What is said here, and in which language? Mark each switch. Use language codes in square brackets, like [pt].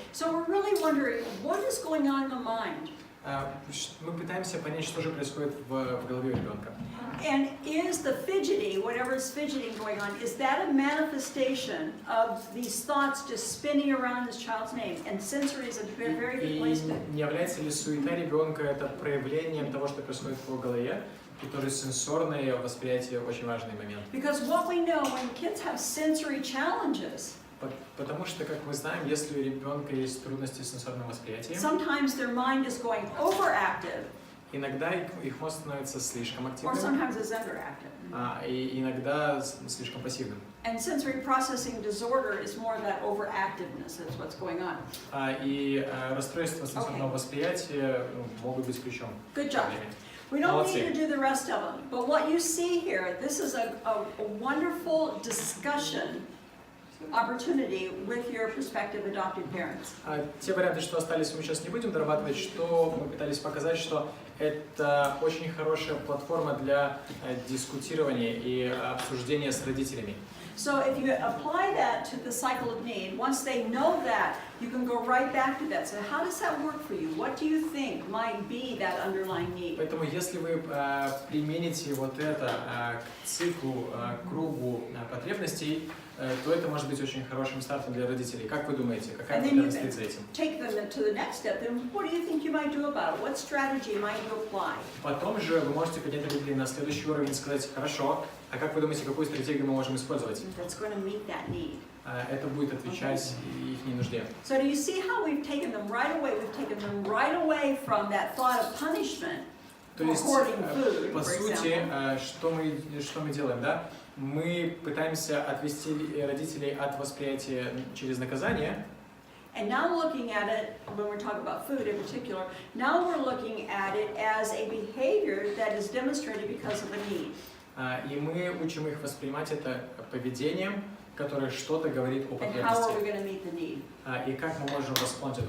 [en] So we're really wondering, what is going on in the mind? [ru] Мы пытаемся понять, что же происходит в голове у ребенка. [en] And is the fidgety, whatever is fidgeting going on, is that a manifestation of these thoughts just spinning around this child's name? And sensory is a very good place to... [ru] Не является ли суета ребенка это проявлением того, что происходит в его голове, и тоже сенсорное восприятие очень важный момент. [en] Because what we know when kids have sensory challenges, [ru] Потому что, как мы знаем, если у ребенка есть трудности с сенсорным восприятием, [en] sometimes their mind is going overactive, [ru] иногда их мозг становится слишком [en] or [ru] активным, [en] sometimes it's underactive. [ru] и иногда слишком пассивным. [en] And sensory processing disorder is more of that overactiveness. That's what's going on. [ru] И расстройства сенсорного восприятия могут быть ключом. [en] Good job. We don't need to do the rest of them, but what you see here, this is a wonderful discussion opportunity with your prospective adopted parents. [ru] Те варианты, что остались, мы сейчас не будем дорабатывать, что мы пытались показать, что это очень хорошая платформа для дискутирования и обсуждения с родителями. [en] So if you apply that to the cycle of need, once they know that, you can go right back to that. So how does that work for you? What do you think might be that underlying need? [ru] Поэтому если вы примените вот это к циклу, к кругу потребностей, то это может быть очень хорошим стартом для родителей. Как вы думаете, какая потребность стоит за этим? [en] Take them to the next step. Then what do you think you might do about it? What strategy might you apply? [ru] Потом же вы можете поднять родителей на следующий уровень и сказать: хорошо, а как вы думаете, какую стратегию мы можем использовать? [en] That's going to meet that need. [ru] Это будет отвечать их нужде. [en] So do you see how we've taken them right away? We've taken them right away from that thought of punishment. [ru] То есть, по сути, что мы делаем, да? Мы пытаемся отвести родителей от восприятия через наказание. [en] And now looking at it, when we're talking about food in particular, now we're looking at it as a behavior that is demonstrated because of a need. [ru] И мы учим их воспринимать это поведением, которое что-то говорит о [en] And how are we [ru] потребности. [en] going to meet the need? [ru] И как мы можем восполнить эту